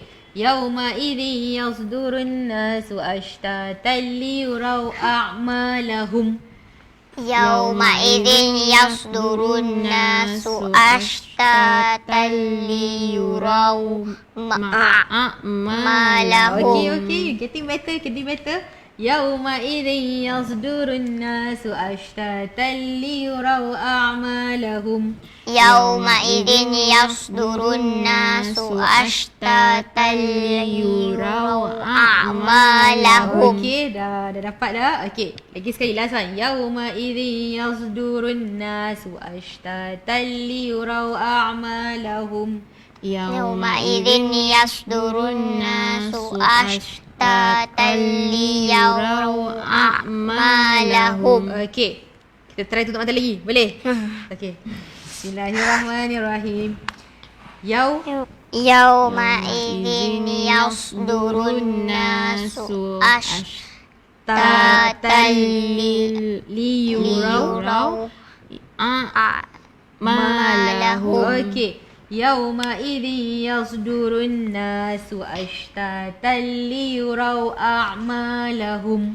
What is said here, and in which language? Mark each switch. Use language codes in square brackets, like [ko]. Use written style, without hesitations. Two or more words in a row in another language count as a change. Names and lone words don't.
[ar] يومئذ يصدر الناس أشتاتا ليروا أعمالهم. يومئذ يصدر الناس أشتاتا ليروا أعمالهم. [en] Okay, getting better. [ar] يومئذ يصدر الناس أشتاتا ليروا أعمالهم. يومئذ يصدر الناس أشتاتا ليروا أعمالهم. [ms] Okay, dah dapat dah. Okay, lagi sekali [en] last one. [ar] يومئذ يصدر الناس أشتاتا ليروا أعمالهم. يومئذ يصدر الناس أشتاتا ليروا أعمالهم. [ms] Okay, kita try tutup mata lagi. Boleh? Okay. [ar] Bismillahirrahmanirrahim. يومئذ يصدر الناس أشتاتا ليروا أعمالهم. [ms] Okay. [ar] يومئذ يصدر الناس أشتاتا ليروا أعمالهم.